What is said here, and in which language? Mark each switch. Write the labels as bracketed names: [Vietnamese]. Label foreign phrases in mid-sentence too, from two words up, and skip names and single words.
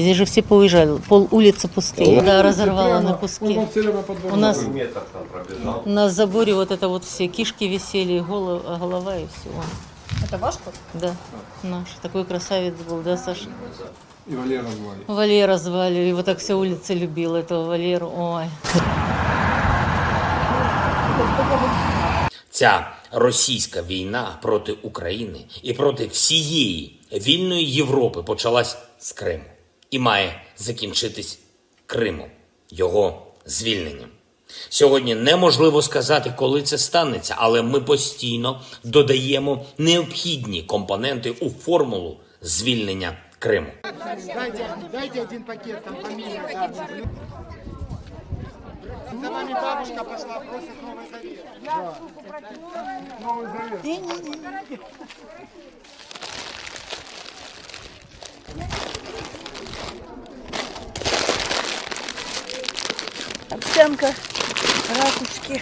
[Russian] Здесь же все поуезжали. Пол улицы пустые. Да, разорвало на куски. У нас на заборе вот это вот все кишки висели, голова и все. Это ваш кот? Да, наш. Такой красавец был, да, Саша? И Валера звали. Валера звали. Его так вся улица любила, этого Валеру. Ой. [Ukrainian] Ця російська війна проти України і проти всієї вільної Європи почалась з Криму і має закінчитись Кримом, його звільненням. Сьогодні неможливо сказати, коли це станеться, але ми постійно додаємо необхідні компоненти у формулу звільнення Криму. [Russian] Дайте один пакет, там фамилия. За вами бабушка пошла, просит Новый Завет. Новый Завет. Овсянка, ракушки.